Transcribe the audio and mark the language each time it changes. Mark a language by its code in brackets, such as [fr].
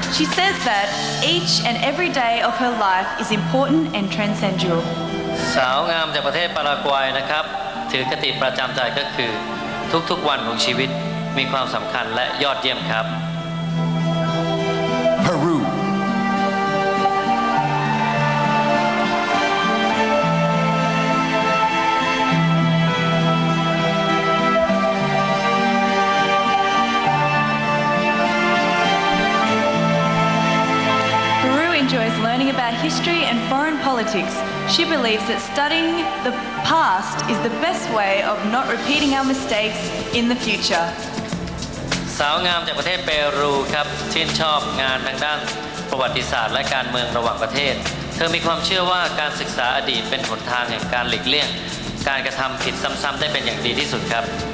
[en] She says that each and every day of her life is important and transcendental. [th] สาวงามจากประเทศปารากวัยนะครับถือคติประจำใจก็คือทุกๆวันของชีวิตมีความสำคัญและยอดเยี่ยมครับ [en] Peru. Peru enjoys learning about history and foreign politics. She believes that studying the past is the best way of not repeating our mistakes in the future. [th] สาวงามจากประเทศเปรูครับชื่นชอบงานทางด้านประวัติศาสตร์และการเมืองระหว่างประเทศเธอมีความเชื่อว่าการศึกษาอดีตเป็นหนทางแห่งการหลีกเลี่ยงการกระทำผิดซ้ำๆได้เป็นอย่างดีที่สุดครับ